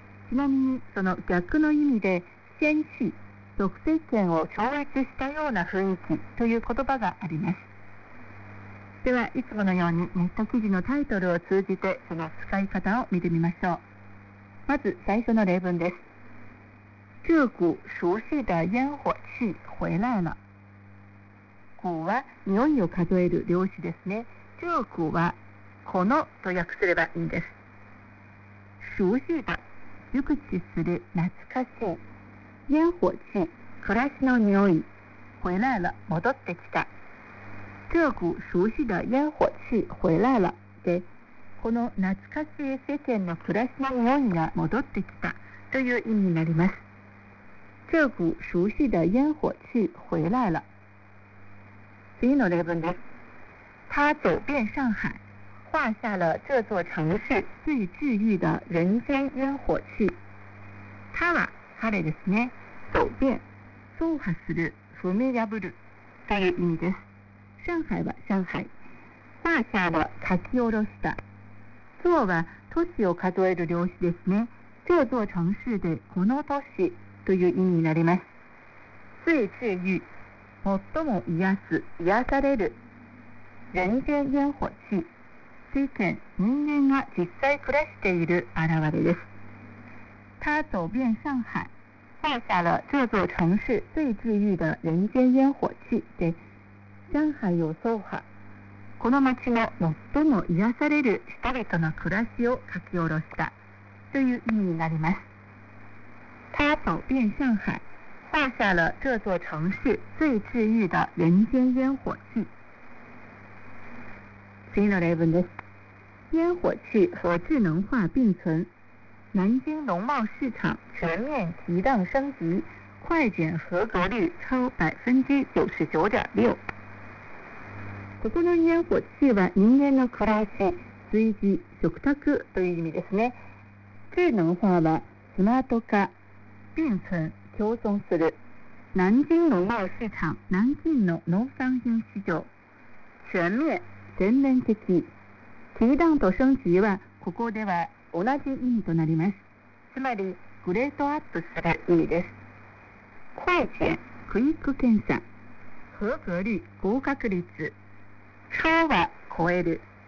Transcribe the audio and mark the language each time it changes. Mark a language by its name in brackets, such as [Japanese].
[Japanese] ちなみにその逆の意味で嫌し、毒性圏を超越したような雰囲気という言葉があります。ではいつものようにネット記事のタイトルを通じてその使い方を見てみましょう。まず最初の例文です。 [Chinese] 这股熟悉的烟火气回来了。 [Japanese] 股は匂いを数える漁師ですね。这股はこのと訳すればいいんです。熟悉的、熟知する、懐かしい。烟火气、暮らしの匂い。回来了、戻ってきた。 [Chinese] 这股熟悉的烟火气回来了、 [Japanese] で、この懐かしい世間の暮らしの匂いが戻ってきたという意味になります。 [Chinese] 这股熟悉的烟火气回来了。 [Japanese] 次の例文です。 [Chinese] 他走遍上海、画下了这座城市最治愈的人间烟火气。 [Japanese] 他は、彼ですね。走遍、走破する、踏み破るという意味です。上海は上海、画下了、書き下ろした。座は都市を数える漁師ですね。这座城市で、この都市という意味になります。最治愈、最も癒す、癒される。人間烟火器、世間、人間が実際暮らしている現れです。 [Chinese] 他走遍上海、画下了这座城市最治愈的人间烟火器。 [Japanese] で、上海を走破、この町の最も癒される人々の暮らしを書き下ろしたという意味になります。 [Chinese] 他走遍上海、画下了这座城市最治愈的人间烟火气。 [Japanese] 次の例文です。 [Chinese] 烟火气和智能化并存，南京农贸市场全面提档升级，快检合格率超 99.6%。 [Japanese] ここの烟火气は人間の暮らし、炊事、食卓という意味ですね。智能化はスマート化、并存、共存する。南京农贸市场、南京の農産品市場。全面、全面的。提档と升級は、ここでは同じ意味となります。つまり、グレートアップする意味です。快検、クイック検査。合格率、合格率。超は超える。